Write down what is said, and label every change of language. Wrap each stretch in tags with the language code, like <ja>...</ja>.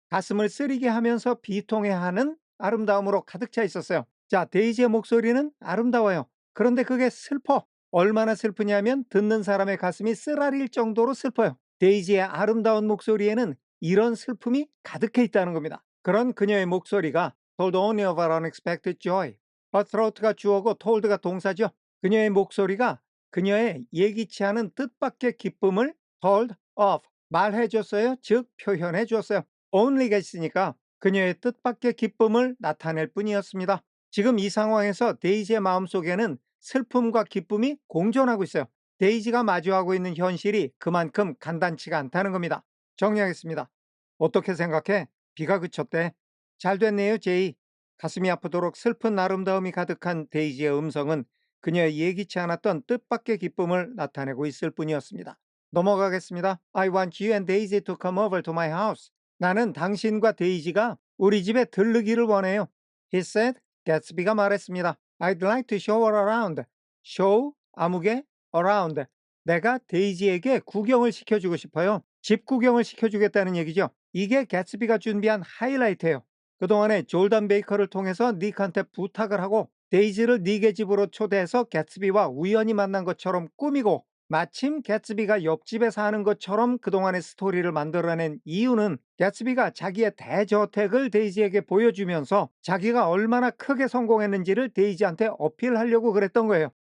<ko>가슴을 쓰리게 하면서 비통해하는 아름다움으로 가득 차 있었어요. 자, 데이지의 목소리는 아름다워요. 그런데 그게 슬퍼. 얼마나 슬프냐면 듣는 사람의 가슴이 쓰라릴 정도로 슬퍼요. 데이지의 아름다운 목소리에는 이런 슬픔이 가득해 있다는 겁니다. 그런 그녀의 목소리가</ko> <en>told only of her unexpected joy. her throat</en> <ko>가 주어고 told가 동사죠. 그녀의 목소리가 그녀의 예기치 않은 뜻밖의 기쁨을</ko> <en>told of</en> <ko>말해줬어요. 즉 표현해줬어요. only가 있으니까 그녀의 뜻밖의 기쁨을 나타낼 뿐이었습니다. 지금 이 상황에서 데이지의 마음속에는 슬픔과 기쁨이 공존하고 있어요. 데이지가 마주하고 있는 현실이 그만큼 간단치가 않다는 겁니다. 정리하겠습니다. 어떻게 생각해? 비가 그쳤대. 잘 됐네요, 제이. 가슴이 아프도록 슬픈 아름다움이 가득한 데이지의 음성은 그녀의 예기치 않았던 뜻밖의 기쁨을 나타내고 있을 뿐이었습니다. 넘어가겠습니다.</ko> <en>I want you and Daisy to come over to my house.</en> <ko>나는 당신과 데이지가 우리 집에 들르기를 원해요.</ko> <en>He said,</en> <ko>개츠비가 말했습니다.</ko> <en>I'd like to show her around. show, 아무개, around.</en> <ko>내가 데이지에게 구경을 시켜주고 싶어요. 집 구경을 시켜주겠다는 얘기죠. 이게 개츠비가 준비한 하이라이트예요. 그동안에 졸단 베이커를 통해서 닉한테 부탁을 하고 데이지를 닉의 집으로 초대해서 개츠비와 우연히 만난 것처럼 꾸미고 마침 개츠비가 옆집에 사는 것처럼 그동안의 스토리를 만들어낸 이유는 개츠비가 자기의 대저택을 데이지에게 보여주면서 자기가 얼마나 크게 성공했는지를 데이지한테 어필하려고 그랬던 거예요.</ko>